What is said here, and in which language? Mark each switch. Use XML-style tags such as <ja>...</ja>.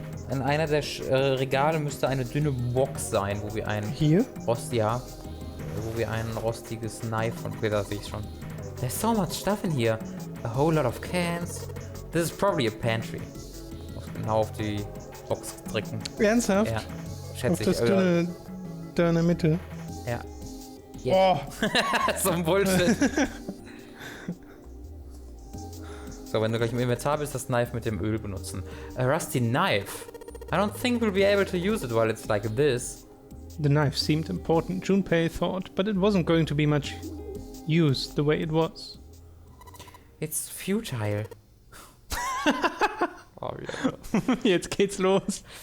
<de>In einer der Regale müsste eine dünne Box sein, wo wir ein... Hier? Wo wir ein rostiges Knife von Twitter sehe ich schon.</de> <en>There's so much stuff in here. A whole lot of cans. This is probably a pantry.</en> <de>Ich muss genau auf die Box drücken. Ernsthaft? Ja, schätze ich. Auf das dünne da in der Mitte. Ja. Yeah. Oh! So ein Bullshit. So, wenn du gleich im Inventar bist, das Knife mit dem Öl benutzen.</de> <en>A rusty knife. I don't think we'll be able to use it while it's like this. The knife seemed important, Junpei thought, but it wasn't going to be much use the way it was. It's futile. Oh, yeah.</en> <de>Jetzt geht's los.</de>